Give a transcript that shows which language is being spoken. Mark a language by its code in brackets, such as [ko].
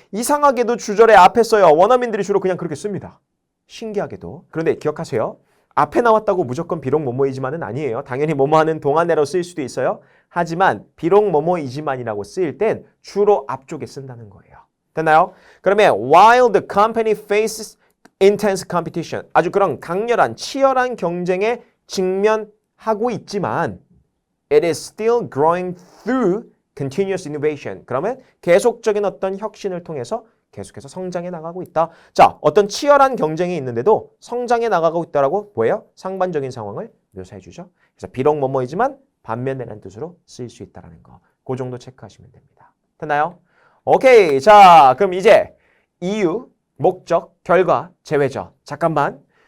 [ko] 이상하게도 주절의 앞에 써요. 원어민들이 주로 그냥 그렇게 씁니다. 신기하게도. 그런데 기억하세요. 앞에 나왔다고 무조건 비록 뭐뭐이지만은 아니에요. 당연히 뭐뭐하는 동안에로 쓰일 수도 있어요. 하지만 비록 뭐뭐이지만이라고 쓰일 땐 주로 앞쪽에 쓴다는 거예요. 됐나요? [en] 그러면 while the company faces intense competition, [ko] 아주 그런 강렬한 치열한 경쟁에 직면하고 있지만 [en] it is still growing through continuous innovation. [ko] 그러면 계속적인 어떤 혁신을 통해서 계속해서 성장해 나가고 있다. 자, 어떤 치열한 경쟁이 있는데도 성장해 나가고 있다라고 뭐예요? 상반적인 상황을 묘사해 주죠. 그래서 비록 뭐뭐이지만 반면에라는 뜻으로 쓰일 수 있다는 거. 그 정도 체크하시면 됩니다. 됐나요? 오케이. 자, 그럼 이제 이유, 목적, 결과, 제외죠. 잠깐만.